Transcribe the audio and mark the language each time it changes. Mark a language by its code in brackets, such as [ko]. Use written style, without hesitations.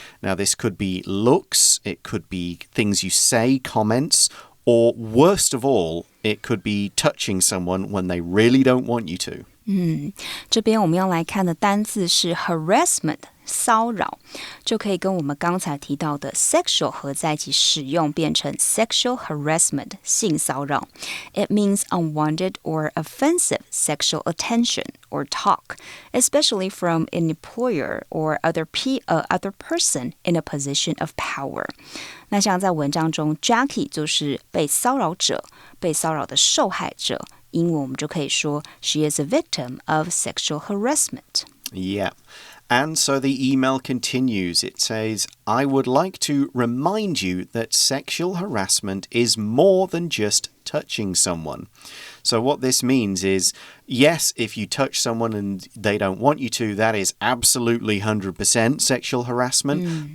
[en] Now, this could be looks, it could be things you say, comments, or worst of all, it could be touching someone when they really don't want you to. [zh] 这边我们要来看的单字是 harassment 骚扰，就可以跟我们刚才提到的 sexual 合在一起使用，变成 sexual harassment 性骚扰。 [en] It means unwanted or offensive sexual attention or talk, especially from an employer or other person in a position of power. [zh] 那像在文章中 Jackie 就是被骚扰者，被骚扰的受害者。英文我们就可以说 [en] She is a victim of sexual harassment. Yeah. And so the email continues. It says, I would like to remind you that sexual harassment is more than just touching someone. So what this means is, yes, if you touch someone and they don't want you to, that is absolutely 100% sexual harassment.